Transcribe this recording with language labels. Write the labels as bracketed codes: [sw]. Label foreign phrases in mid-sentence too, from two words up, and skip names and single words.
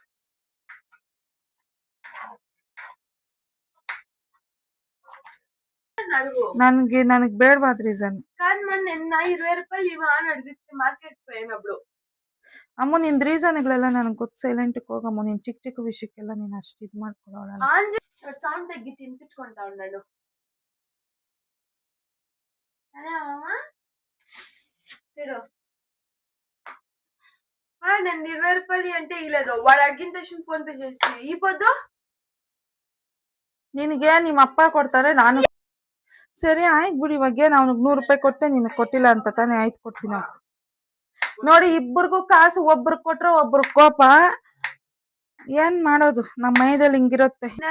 [kn] ನನಗ್ ಬೇಡವಾದ ರೀಸನ್ ಅಮ್ಮ. ನಿನ್ ರೀಸನ್ಗಳೆಲ್ಲ ನನಗೆ ಗೊತ್ತು, ಸೈಲೆಂಟ್ ಹೋಗಮ್ಮ. ನೀನ್ ಚಿಕ್ಕ ಚಿಕ್ಕ ವಿಷಯಕ್ಕೆಲ್ಲ ನೀನ್ ಅಷ್ಟು ಇದ್ ಮಾಡ್ಕೊಳ್ಳೋಣ. [te] సౌండ్ తగ్గించి వినిపించుకుంటా ఉన్నాడు. హలో చూడు, నేను 20 రూపాయలు అంటే ఇలేదు. వాడు అడిగిన తక్షణ ఫోన్ పే చేసి ఈ పొద్దు [kn] ನಿನಗೆ ನಿಮ್ಮ ಅಪ್ಪ ಕೊಡ್ತಾರೆ, ನಾನು ಸರಿ ಆಯ್ತು ಬಿಡಿ. ಇವಾಗ ಅವ್ನಿಗೆ 100 ರೂಪಾಯಿ ಕೊಟ್ಟೆ, ನಿನಗೆ ಕೊಟ್ಟಿಲ್ಲ ಅಂತ ತಾನೇ. ಆಯ್ತು ಕೊಡ್ತೀನಿ. ನೋಡಿ, ಇಬ್ಬರಿಗೂ ಕಾಸು ಒಬ್ರಿಗೆ ಕೊಟ್ರೆ ಒಬ್ರಿಗೆ ಕೋಪ. ಏನ್ ಮಾಡೋದು, ನಮ್ಮ ಮೈದಲ್ಲಿ ಹಿಂಗಿರುತ್ತೆ.